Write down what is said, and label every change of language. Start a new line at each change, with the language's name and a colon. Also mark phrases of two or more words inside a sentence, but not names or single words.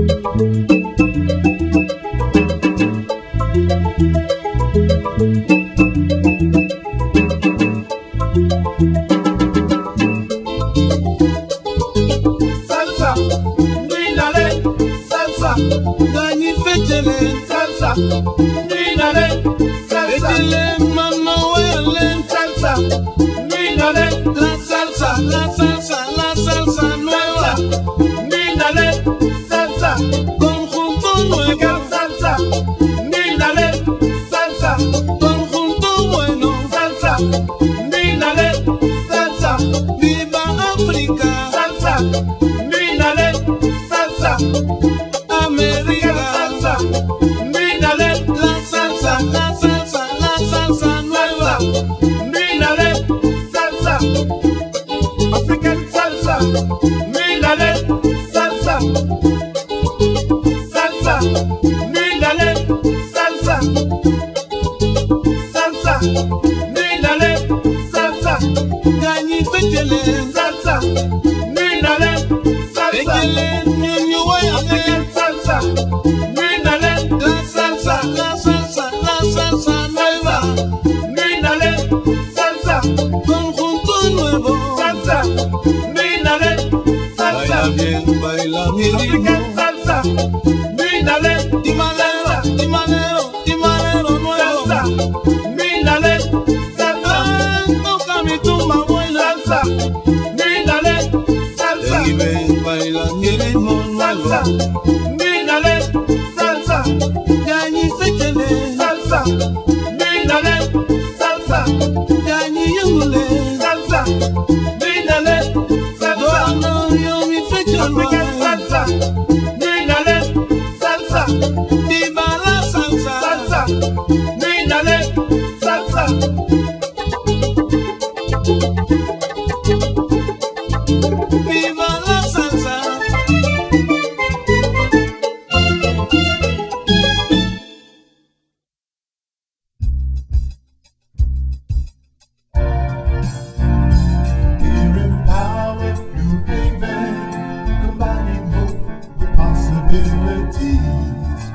Spanish: Salsa, mírale, salsa, Dani fetele, salsa, mírale, salsa, fetele, mama huele, salsa, mírale, la salsa, la salsa, la salsa nueva, mírale, salsa, conjunto nuevo, salsa, mírale, salsa, conjunto bueno, salsa, mírale, salsa, viva África, salsa, mírale, salsa, América, salsa, mírale, la salsa, la salsa, la salsa nueva, mírale, salsa,
English: African salsa,
Spanish: mírale, salsa, salsa, mírale, salsa, salsa, mírale, salsa, Gagny fetele, salsa, mírale, salsa, fetele, ñoño
English: African salsa,
Spanish: mírale, la salsa, la salsa, la salsa nueva, mírale, salsa, conjunto nuevo, salsa, mírale, salsa, baila bien, baila mi ritmo, salsa, mírale, timanero, timanero, timanero nuevo, salsa, mírale, salsa, toca mi tumba buena, salsa, mírale, salsa, ven, baila mi ritmo nuevo, salsa, mírale, salsa, Gagny fetele, salsa, mírale, salsa, Gagny yule, salsa, mírale, salsa, no yo mi fetele, salsa, mírale, salsa, viva la salsa, salsa, mírale, salsa. Viva la salsa.
English: Here in power, New Haven, combining hope with possibilities.